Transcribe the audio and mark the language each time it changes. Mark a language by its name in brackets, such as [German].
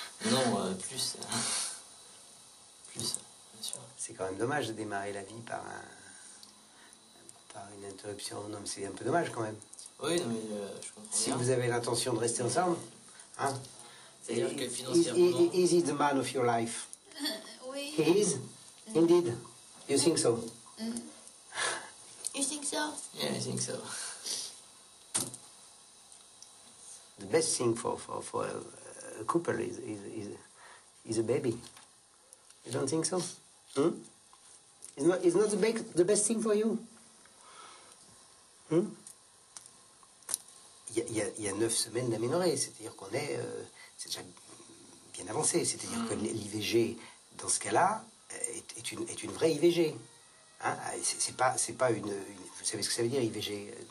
[French] Non, plus. Plus, bien sûr. C'est quand même dommage de démarrer la vie par une interruption. Non, mais c'est un peu dommage quand même. Oui, non, mais je comprends Si bien. vous avez l'intention de rester ensemble, hein? C'est-à-dire que financièrement... [English] Is he the man of your life? [French] Oui. [English] He is? Indeed? You think so? You think so? Yeah, I think so. The best thing for a couple is a baby. You don't think so? It's not the best thing for you? [French] Il y a 9 semaines d'aménorrhée, c'est-à-dire qu'on est... c'est déjà bien avancé, c'est-à-dire que l'IVG, dans ce cas-là, est une vraie IVG. Hein? C'est pas une... Vous savez ce que ça veut dire, IVG?